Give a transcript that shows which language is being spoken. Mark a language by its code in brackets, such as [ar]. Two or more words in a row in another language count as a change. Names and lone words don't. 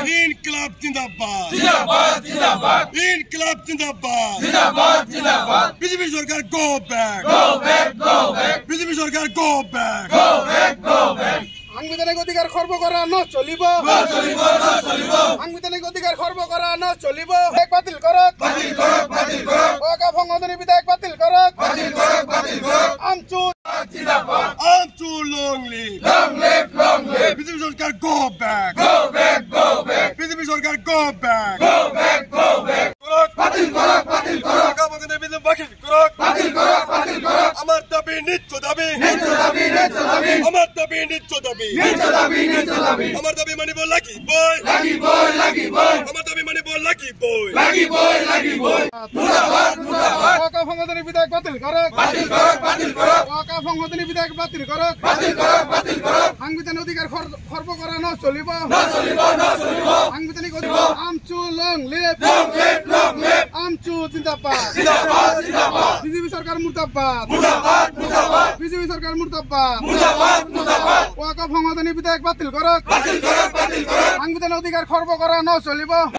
[hi] इंकलाब ज़िंदाबाद इंकलाब ज़िंदाबाद [as] বিজেপি সরকার [en] go back [as] বিজেপি সরকার [en] go back [as] সাংবিধানিক অধিকাৰ খৰ্ব কৰা নচলিব সাংবিধানিক অধিকাৰ খৰ্ব কৰা নচলিব বাতিল কৰক ওয়াকাফ সংশোধনী বিধেয়ক বাতিল কৰক আমচু [en] long live [as] বিজেপি সরকার [en] go back [as] বিজেপি সরকার [en] go back [as] বাতিল করক আমার দাবি নিত্য দাবি আমার দাবি নিত্য দাবি আমার দাবি মানিব লাগিবই আমার দাবি মানিব লাগিবই ওয়াকাফ সংশোধনী বিধেয়ক বাতিল করক ওয়াকাফ সংশোধনী বিধেয়ক বাতিল করক সাংবিধানিক অধিকাৰ খৰ্ব কৰা নচলিব সাংবিধানিক আমচু [en] long live [as] আমচু জিন্দাবাদ বিজেপি সরকার মুর্দাবাদ বিজেপি সরকার মুর্দাবাদ ওয়াকাফ সংশোধনী বিধেয়ক বাতিল করক সাংবিধানিক অধিকাৰ খৰ্ব কৰা নচলিব।